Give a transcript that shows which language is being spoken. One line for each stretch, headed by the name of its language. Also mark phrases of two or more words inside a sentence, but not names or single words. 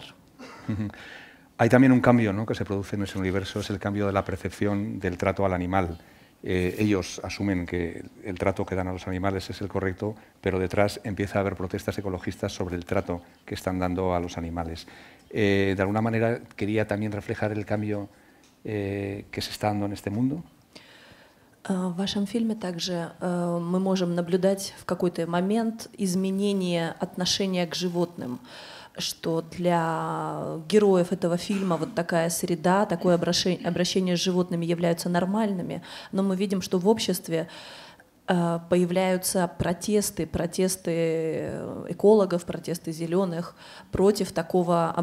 Spanish: Hay también un cambio, ¿no?, que se produce en ese universo, es el cambio de la percepción del trato al animal. Ellos asumen que el trato que dan a los animales es el correcto, pero detrás empieza a haber protestas ecologistas sobre el trato que están dando a los animales. De alguna manera, quería también reflejar el cambio que se está dando en este mundo.
Russian: В вашем фильме также мы можем наблюдать в какой-то момент изменение отношения к животным, что для героев этого фильма вот такая среда, такое обращение с животными являются нормальными, но мы видим, что в обществе появляются протесты экологов, протесты зеленых против такого обращения.